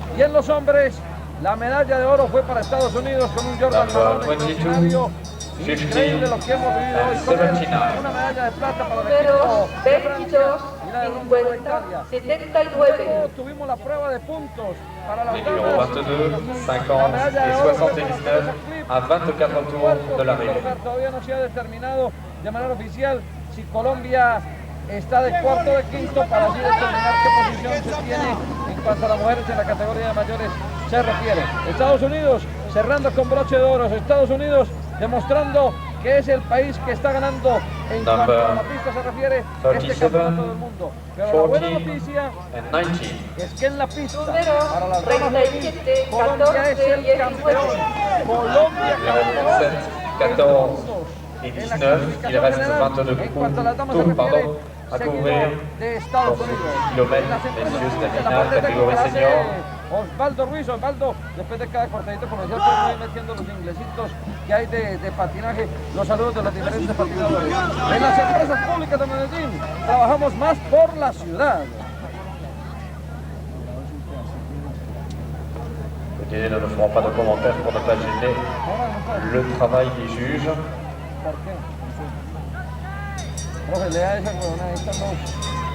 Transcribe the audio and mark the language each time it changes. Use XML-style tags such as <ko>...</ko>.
<es>Y en los hombres la medalla de oro fue para Estados Unidos con un Jordan Marrone extraordinario. Increíble lo que hemos vivido hoy con él. Una medalla de plata para el equipo de Francia y la de bronce para Italia. 79. Tuvimos la prueba de puntos para las</es> <fr>Les numéros 22, 50 et 79 à 24 tours de l'arrivée.</fr> <es>Todavía no se ha determinado de manera oficial si Colombia está de cuarto o de quinto para así determinar qué posición se tiene en cuanto a las mujeres en la categoría de mayores se refiere. Estados Unidos cerrando con broche de oro. Estados Unidos demostrando que es el país que está ganando en cuanto a la pista se refiere este campeonato del mundo. Pero la buena noticia es que en la pista para las damas de Colombia es el campeón. Colombia</es> <fr>Numéro 14 et 19, il reste 22 tours à couvrir pour ce kilomètre, messieurs, de la finale catégorie senior.</fr> <es>Osvaldo Ruiz, Osvaldo, después de cada cortadito comercial, pues voy metiendo los inglesitos que hay de patinaje, los saludos de los diferentes patinadores. En las empresas públicas de Medellín trabajamos más por la ciudad.</es> <fr>Les délais ne feront pas de commentaires pour ne pas gêner le travail des juges.</fr> <es>¿Por qué? Profe, lea esa huevona, ahí están los...</es>